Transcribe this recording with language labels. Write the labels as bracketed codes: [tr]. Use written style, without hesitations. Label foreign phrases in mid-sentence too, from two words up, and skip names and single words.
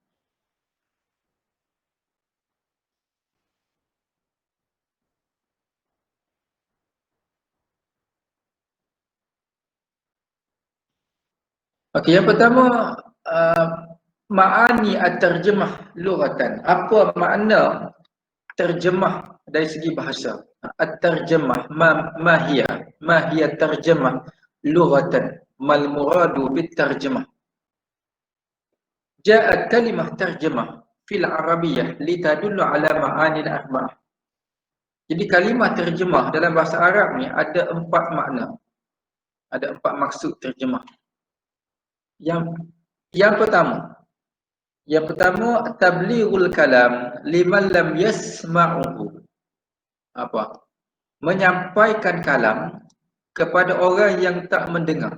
[ms] Okey, yang pertama [ar] معاني الترجمة لغة. [ms] Apa makna terjemah dari segi bahasa? [ar] الترجمة ما هي ترجمة لغة ما المراد بالترجمة. جاءت كلمة ترجمة في العربية لتدل على المعاني الأربعة. [ms] Jadi kalimah terjemah dalam bahasa Arab ni ada 4 makna. Ada 4 maksud terjemah. Yang pertama [ar] تبليغ الكلام لمن لم يسمعه. [ms] Apa? Menyampaikan kalam kepada orang yang tak mendengar.